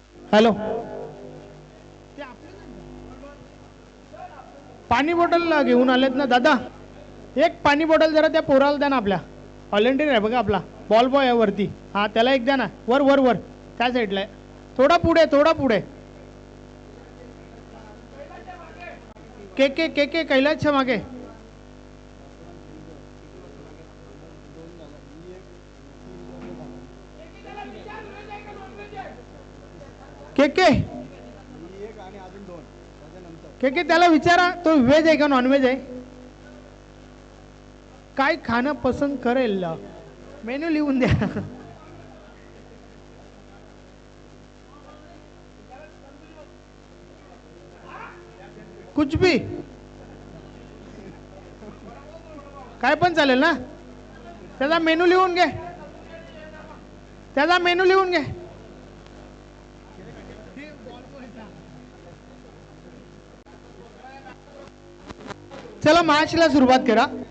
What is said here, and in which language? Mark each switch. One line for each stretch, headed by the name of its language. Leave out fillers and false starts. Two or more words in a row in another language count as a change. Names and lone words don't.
Marathi: हॅलो, पाणी बॉटल घेऊन आलेत ना दादा? एक पाणी बॉटल जरा त्या पोराला द्या ना, आपल्या व्हॉलेंटियर आहे बघा आपला बॉल बॉय आहे वरती. हां त्याला एक द्या ना, वर वर वर त्या साईडला आहे. थोडा पुढे, थोडा पुढे. के के के के कैलासच्या मागे. के के के के त्याला विचारा तो व्हेज आहे का नॉनव्हेज आहे, काय खाणं पसंत करेल, मेनू लिहून द्या.
Hindi: कुछ भी
Marathi: काय पण चालेल ना. त्याचा मेनू लिहून घे, त्याचा मेनू लिहून घे. चला मॅचला सुरुवात करा.